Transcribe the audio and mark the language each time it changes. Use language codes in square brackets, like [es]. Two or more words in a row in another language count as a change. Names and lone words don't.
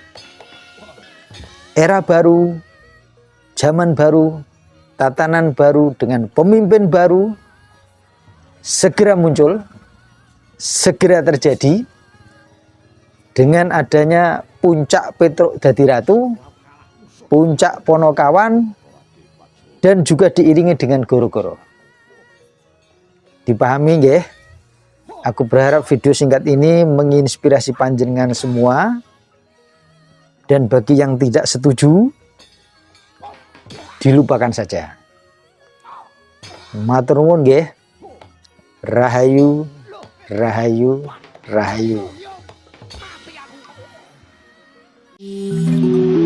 [id] Era baru, zaman baru, tatanan baru dengan pemimpin baru segera muncul, segera terjadi dengan adanya puncak Petruk [jv] dadi ratu, [id] puncak Ponokawan, dan juga diiringi dengan goro-goro. Dipahami nggih? Aku berharap video singkat ini menginspirasi panjenengan semua. Dan bagi yang tidak setuju, dilupakan saja. [jv] Matur nuwun nggih. Rahayu, rahayu, rahayu.